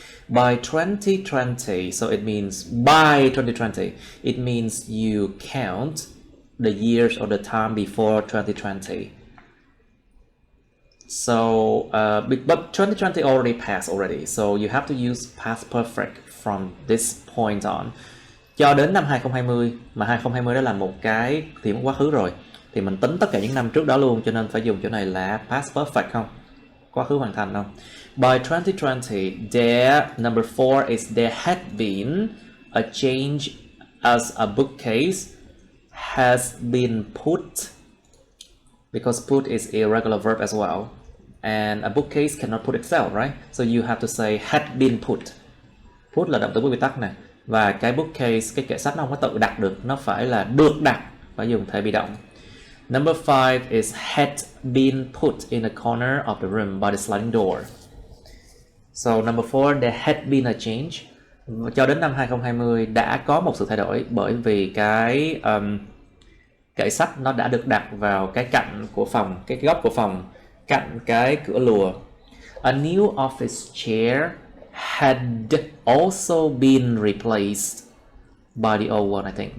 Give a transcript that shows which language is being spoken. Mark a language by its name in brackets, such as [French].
[English] By 2020, so it means by 2020, it means you count the years or the time before 2020. So, but 2020 already passed already, so you have to use past perfect from this point on. [Vietnamese] Cho đến năm 2020, mà 2020 đó là một cái thì quá khứ rồi, thì mình tính tất cả những năm trước đó luôn, cho nên phải dùng chỗ này là [English] past perfect [Vietnamese] không? Quá khứ hoàn thành không? [English] By 2020, there, number 4 is there had been a change as a bookcase has been put, because put is a irregular verb as well, and a bookcase cannot put itself, right? So you have to say had been put. [Vietnamese] Put là động từ bất quy tắc này, và cái bookcase, cái kệ sách nó không có tự đặt được, nó phải là được đặt, phải dùng thể bị động. [English] Number 5 is had been put in a corner of the room by the sliding door. So number 4, there had been a change. [Vietnamese] Cho đến năm 2020 đã có một sự thay đổi, bởi vì cái kệ sách nó đã được đặt vào cái cạnh của phòng, cái góc của phòng, cạnh cái cửa lùa. [English] A new office chair had also been replaced by the old one, I think.